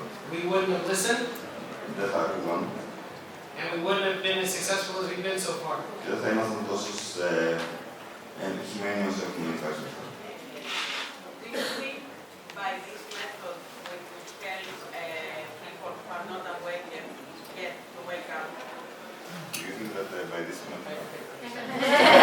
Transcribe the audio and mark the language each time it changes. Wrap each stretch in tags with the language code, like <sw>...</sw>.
<en>We wouldn't have listened, and we wouldn't have been as successful as we've been so far.</en> <el>Και δεν θα ήμασταν τόσο επιτυχημένοι όσο έχουμε φτάσει.</el> <en>Do you think by this method we could tell people who are not awake yet to wake up? Do you think that by this method?</en>